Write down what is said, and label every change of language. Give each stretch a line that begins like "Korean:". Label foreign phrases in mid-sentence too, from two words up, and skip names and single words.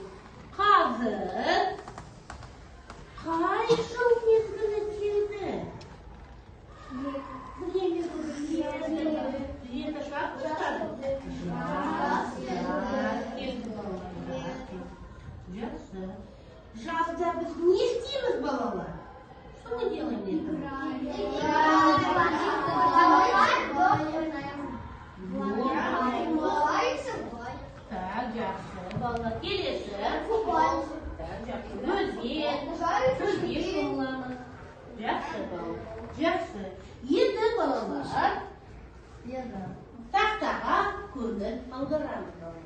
Kazakh: Қазір қай жыл мезгілі келді? Енді жаз бастады. Жақсы. Жазда біз не істейміз, балалар?
Russian: Что мы делаем летом? Так,
Kazakh: жақсы. Балалар, келесі. Так, жақсы. Көзге шомыламыз. Жақсы, балалар. Жақсы. Енді, балалар, тақтаға көңіл аударамыз, балалар.